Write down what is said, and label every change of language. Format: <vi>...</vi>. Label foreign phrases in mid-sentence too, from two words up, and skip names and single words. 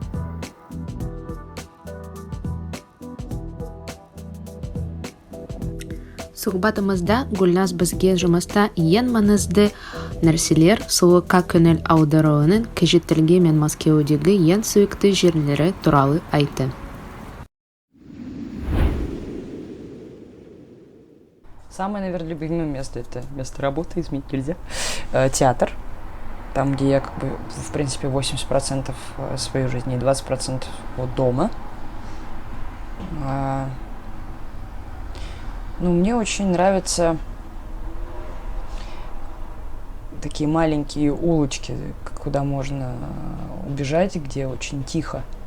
<kk>Сұхбатымызда Гүлназ бізге жұмыста ең маңызды нәрселер сұлулыққа көңіл аударуының қажеттілігі мен Мәскеудегі ең сүйікті жерлері туралы айтты.</kk> <ru>Самое, наверное, любимое место — это место работы, изменить нельзя. Театр, там, где я, в принципе, 80% своей жизни и 20% от дома. Мне очень нравятся такие маленькие улочки, куда можно убежать, где очень тихо.</ru>